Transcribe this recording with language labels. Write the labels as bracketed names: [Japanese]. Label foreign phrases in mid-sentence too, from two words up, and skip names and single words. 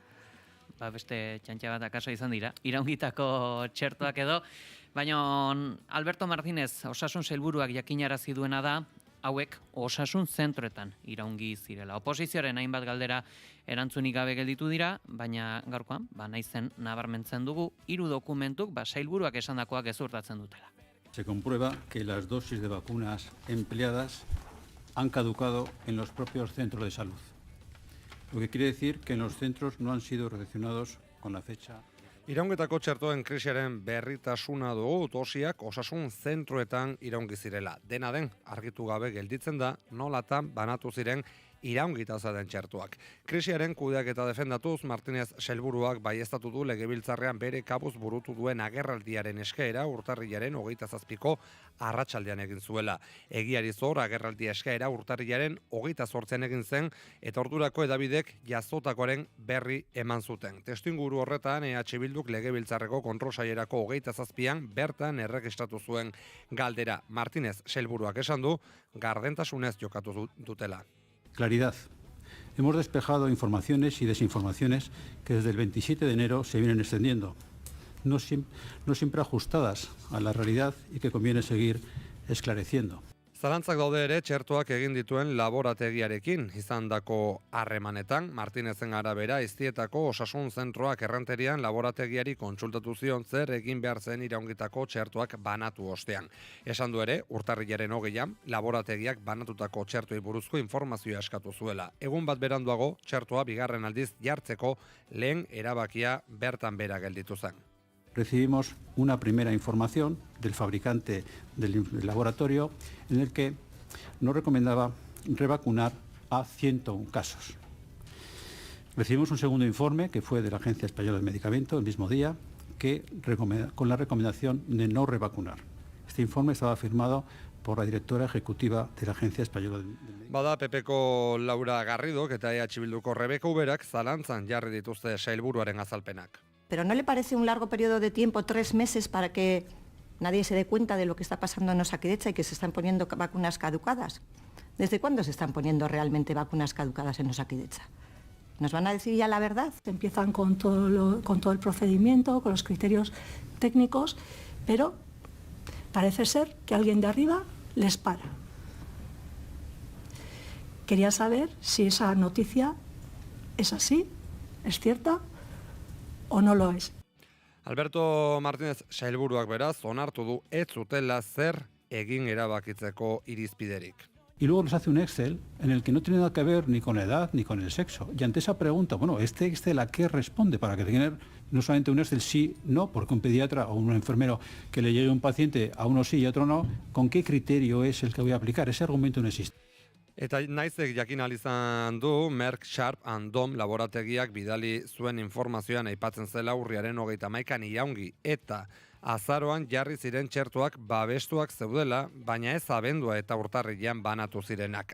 [Basque] Beste txantxa bat akaso izan dira, iraungitako txertoak edo, baina Alberto Martínez, osasun sailburuak jakinarazi duena da, hauek osasun zentroetan iraungi zirela. Oposizioaren hainbat galdera erantzunik gabe gelditu dira, baina gaurkoan, Naizen nabarmentzen dugu, 3 dokumentuk sailburuak esandakoak gezurtatzen dutela. [Spanish] Se comprueba que las dosis de vacunas empleadas han caducado en los propios centros de salud. Lo que quiere decir que en los centros no han sido recepcionados con la fecha. [Basque] Iraungetako txertoen krisiaren berritasuna dugu, dosiak osasun zentroetan iraungi zirela. Dena den, argitu gabe gelditzen da, nolatan banatu ziren iraungita zaden txertuak. Krisiaren kudeaketa defendatuz, Martínez sailburuak baieztatu du Legebiltzarrean bere kabuz burutu duen agerraldiaren eskaera urtarrilaren 27ko arratsaldean egin zuela. Egiari zor agerraldia eskaera urtarrilaren 28an egin zen eta ordurako hedabidek jazotakoaren berri eman zuten. Testuinguru horretan EH Bilduk Legebiltzarreko kontrolsailerako 27an bertan erregistratu zuen galdera. Martínez sailburuak esan du gardentasunez jokatu dutela. [Spanish] Claridad. Hemos despejado informaciones y desinformaciones que desde el 27 de enero se vienen extendiendo, no siempre ajustadas a la realidad y que conviene seguir esclareciendo. [Basque] Zalantzak daude ere txertoak egin dituen laborategiarekin izandako harremanetan. Martínezen arabera, Iztietako osasun zentroak errenterian laborategiari kontsultatu zion zer egin behar zen iraungitako txertoak banatu ostean. Esan du ere, urtarrilaren 20an, laborategiak banatutako txertoi buruzko informazioa eskatu zuela. Egun bat beranduago, txertoa bigarren aldiz jartzeko lehen erabakia bertan bera gelditu zen. [Spanish] Recibimos una primera información del fabricante del laboratorio en el que nos recomendaba revacunar a 101 casos. Recibimos un segundo informe que fue de la Agencia Española del Medicamento el mismo día con la recomendación de no revacunar. Este informe estaba firmado por la directora ejecutiva de la Agencia Española del Medicamento. [Basque] Bada PPko Laura Garrido eta EH Bilduko Rebeka Uberak zalantzan jarri dituzte sailburuaren azalpenak. [Spanish] ¿Pero no le parece un largo periodo de tiempo, 3 meses, para que nadie se dé cuenta de lo que está pasando en Osakidetza y que se están poniendo vacunas caducadas? ¿Desde cuándo se están poniendo realmente vacunas caducadas en Osakidetza? ¿Nos van a decir ya la verdad? Empiezan con todo el procedimiento, con los criterios técnicos, pero parece ser que alguien de arriba les para. Quería saber si esa noticia es así, es cierta onolo ez. [Basque] Alberto Martínez sailburuak beraz onartu du ez zutela zer egin erabakitzeko irizpiderik. [Spanish] Y luego nos hace un Excel en el que no tiene nada que ver ni con la edad ni con el sexo. Y ante esa pregunta, bueno, ¿este Excel a qué responde? Para que tenga no solamente un Excel sí, no, porque un pediatra o un enfermero que le llegue un paciente a uno sí y a otro no, ¿con qué criterio es el que voy a aplicar? Ese argumento no existe. [Basque] Eta naizek jakin izan du, Merck Sharp and Dom laborategiak bidali zuen informazioan aipatzen zela urriaren 31an iraungi eta azaroan jarri ziren txertoak babestuak zeudela, baina ez abendua eta urtarrilean banatu zirenak.